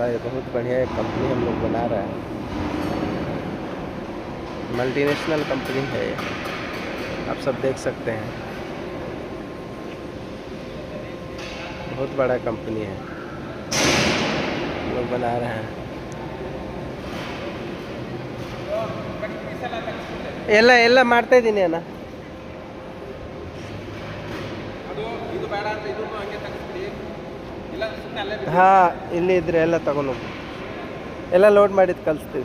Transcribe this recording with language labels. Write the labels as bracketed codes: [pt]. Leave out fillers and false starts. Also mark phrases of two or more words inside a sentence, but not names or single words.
[hi] ये बहुत बढ़िया एक कंपनी हम लोग बना रहा है, मल्टीनेशनल कंपनी है ये, आप सब देख सकते हैं। बहुत बड़ा कंपनी है, हम लोग बना रहे हैं। [kn] ಎಲ್ಲ ಮಾಡ್ತಾ ಇದ್ದೀನಿ ಅಣ್ಣ. ಹಾಂ, ಇಲ್ಲಿ ಇದ್ರೆ ಎಲ್ಲ ತಗೊಂಡು ಹೋಗಿ ಎಲ್ಲ ಲೋಡ್ ಮಾಡಿದ್ದು ಕಳಿಸ್ತೀವಿ.